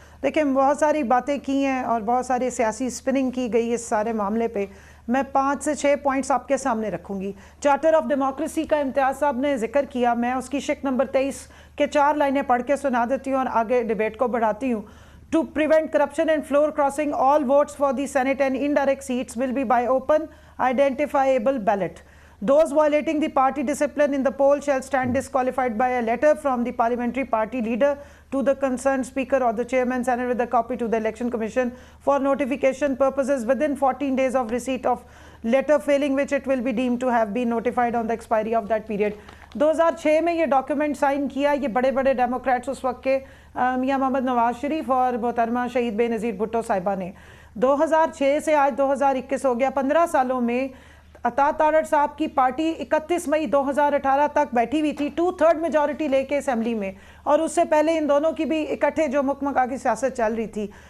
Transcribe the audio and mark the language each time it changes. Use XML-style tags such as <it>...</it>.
<ur>دیکھیں بہت ساری باتیں کی ہیں اور بہت ساری سیاسی سپننگ کی گئی اس سارے معاملے پہ. میں 5 سے 6 پوائنٹس آپ کے سامنے رکھوں گی. چارٹر آف ڈیموکریسی کا امتیاز صاحب نے ذکر کیا، میں اس کی شق نمبر 23 کے 4 لائنیں پڑھ کے سنا دیتی ہوں اور آگے ڈیبیٹ کو بڑھاتی ہوں.</ur> <en>To prevent corruption and floor crossing, all votes for the Senate and indirect seats will be by open, identifiable ballot. Those violating the party discipline in the poll shall stand disqualified by a letter from the parliamentary party leader to the concerned speaker or the chairman, Senate, with a copy to the election commission for notification purposes within 14 days of receipt of letter, failing which it will be deemed to have been notified on the expiry of that period.</en> <ur>2006 میں یہ document sign کیا یہ بڑے بڑے democrats اس وقت کے میاں محمد نواز شریف اور محترمہ شہید بے نظیر بھٹو صاحبہ نے. 2006 سے آج 2021 ہو گیا، 15 سالوں میں عطا تارڑ صاحب کی پارٹی 31 مئی 2018 تک بیٹھی ہوئی تھی 2/3 میجورٹی لے کے اسمبلی میں، اور اس سے پہلے ان دونوں کی بھی اکٹھے جو مکمکا کی سیاست چل رہی تھی.</ur>